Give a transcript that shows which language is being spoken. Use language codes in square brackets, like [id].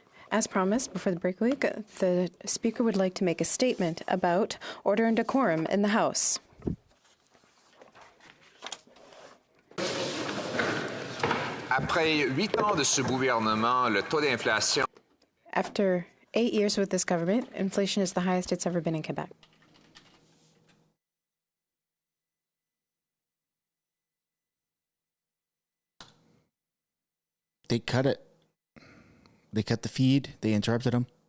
[en] As promised, before the break week, the Speaker would like to make a statement about order and decorum in the House. [fr] Après 8 ans de ce gouvernement, le taux d'inflation. [en] After 8 years with this government, inflation is the highest it's ever been in Quebec. They cut it. They cut the feed. They interrupted him.